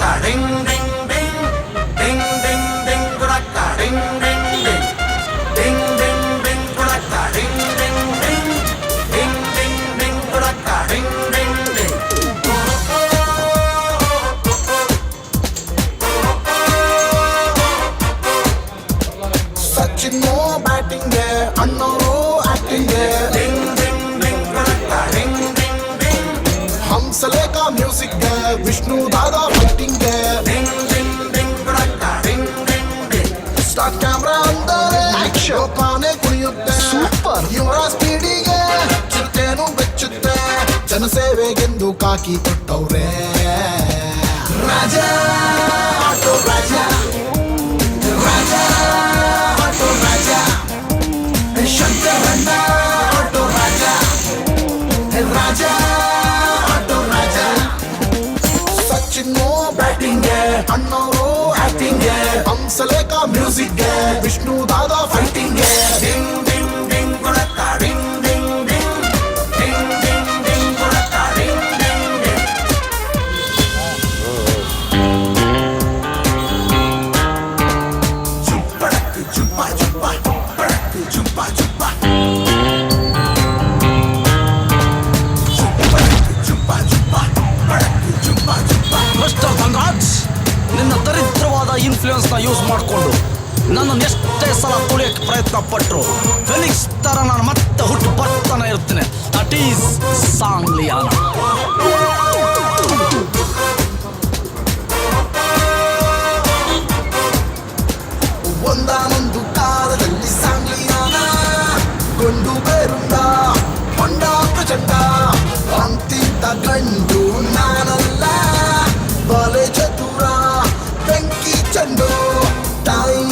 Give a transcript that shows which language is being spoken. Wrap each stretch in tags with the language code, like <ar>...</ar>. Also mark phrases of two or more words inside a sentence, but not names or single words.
<kn>ding ding ding ding ding ding gudakka ding ding ding ding ding ding gudakka ding ding ding ding ding ding gudakka ding ding ding Sachin no batting ಗೆ ಅಣ್ಣವರು acting ಗೆ ding ding ding gudakka ding ding ding ಹಂಸಲೇಖ ಮ್ಯೂಸಿಕ್ ಗೆ ವಿಷ್ಣು ದಾದಾ ಫೈಟಿಂಗ್ ಗೆ ding ding ding gudakka ding ding ding</kn> <en>start camera</en> <kn>ಅಂದರೆ ಆಕ್ಷನ್ ಪಾನೆ ಕುಣಿಯುತ್ತೆ ಸೂಪರ್ ಇವರ ಸ್ಪೀಡಿಗೆ ಚಿಟ್ಟೆನು ಬೆಚ್ಚುತ್ತೆ ಜನಸೇವೆಗೆಂದು ಕಾಕಿ ಕೊಟ್ಟವ್ರೆ ರಾಜ ಆಟೋ ರಾಜ ರಾಜ ಆಟೋ ರಾಜ ಶಂಕರಣ್ಣ ಆಟೋ ರಾಜ ರಾಜ ಆಟೋ ರಾಜ ಸಚಿನ್ ಬ್ಯಾಟಿಂಗ್ ಗೆ ಅಣ್ಣವರು ಆಕ್ಟಿಂಗ್ ಗೆ ಹಂಸಲೇಖ ಮ್ಯೂಸಿಕ್ ಗೆ ವಿಷ್ಣು ದಾದಾ ಫೈಟಿಂಗ್ ಗೆ ding ding ding gudakka ding ding ding ding ding ding gudakka ding ding ding chupadakku chupa chupa padakku chupa chupa chupadakku chupa chupa padakku chupa chupa ಮಿಸ್ಟರ್ ಧನ್ರಾಜ್, ನಿನ್ನ ದರಿದ್ರವಾದ ಇನ್ಫ್ಲೂಯೆನ್ಸ್ ನ ಯೂಸ್ ಮಾಡಿಕೊಂಡು ನನ್ನನ್ನು ಎಷ್ಟೇ ಸಲ ತುಳಿಯಕ್ಕೆ ಪ್ರಯತ್ನ ಪಟ್ಟರು ಫೆಲಿಕ್ಸ್ ತರ ನಾನು ಮತ್ತೆ ಹುಟ್ಟು ಬರ್ತಾನೆ ಇರ್ತೀನಿ.</kn> <en>that is ಸಾಂಗ್ಲಿಯಾನ.</en> <kn>ಒಂದಾನೊಂದು ಕಾಲದಲ್ಲಿ ಸಾಂಗ್ಲಿಯಾನ ಗೊಂಡು ಬೇರುಂಡ ಹೊಂಡ ಪ್ರಚಂಡ ಅಂತಿದ್ದ ಗಂಡು ನಾನಲ್ಲ ಬಲೆ ಚತುರ ಬೆಂಕಿ ಚಂಡು ತಾಯಿಯ</kn>